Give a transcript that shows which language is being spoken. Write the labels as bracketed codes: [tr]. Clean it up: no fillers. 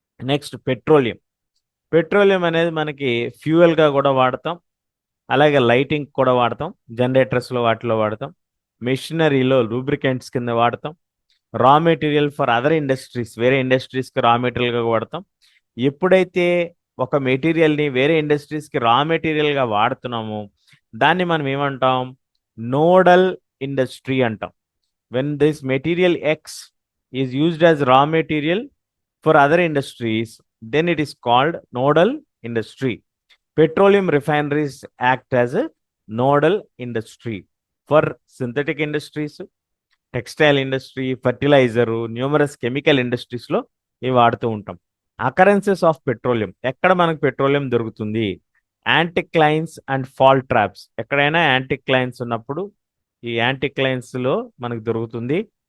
[te] Next petroleum అనేది మనకి ఫ్యూయల్గా కూడా వాడతాం, అలాగే లైటింగ్ కూడా వాడతాం, జనరేటర్స్లో వాటిలో వాడతాం, మెషినరీలో లూబ్రికెంట్స్ కింద వాడతాం, [en] raw material for other industries, [te] వేరే ఇండస్ట్రీస్కి రా మెటీరియల్గా వాడతాం. ఎప్పుడైతే ఒక మెటీరియల్ని వేరే ఇండస్ట్రీస్కి రా మెటీరియల్గా వాడుతున్నామో దాన్ని మనం ఏమంటాం? నోడల్ ఇండస్ట్రీ అంటాం. [en] When this material X is used as raw material for other industries, then it is called nodal industry. Petroleum refineries act as a nodal industry. [te] For synthetic industries, textile industry, fertiliser, numerous chemical ఇండస్ట్రీస్లో ఇవి వాడుతూ ఉంటాం. [en] occurrences of petroleum, [te] ఎక్కడ మనకు petroleum దొరుకుతుంది? యాంటిక్లైన్స్ and fault traps, ఎక్కడైనా యాంటిక్లైన్స్ ఉన్నప్పుడు ఈ యాంటిక్లైన్స్లో మనకు దొరుకుతుంది.